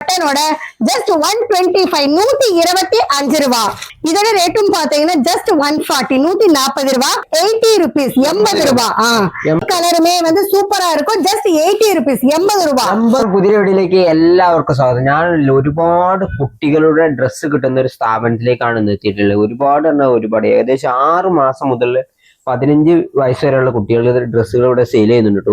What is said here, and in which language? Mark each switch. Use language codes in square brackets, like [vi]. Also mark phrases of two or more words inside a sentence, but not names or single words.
[ta] பட்டனோட ஜஸ்ட் 125 125 ரூபா. இதோட ரேட்டும் பாத்தீங்கன்னா ஜஸ்ட் 140 140 ரூபா. 80 rupees 80 ரூபா. കളറുമേ வந்து സൂപ്പറാ இருக்கும். [ml] ജസ്റ്റ് 80 rupees 80 രൂപ. പുതിയ വീഡിയോയിലേക്ക് എല്ലാവർക്കും സ്വാഗതം. ഞാൻ ഒരുപാട് കുട്ടികളുടെ ഡ്രസ്സ് കിട്ടുന്ന ഒരു സ്ഥാപനത്തിലേക്കാണ് എത്തിയിട്ടുള്ളത്. ഒരുപാട് ഏകദേശം 6 മാസം മുതൽ 15 വയസ്സ് വരെയുള്ള കുട്ടികളുടെ ഡ്രസ്സുകൾ ഇവിടെ സെയിൽ ചെയ്യുന്നുണ്ട്.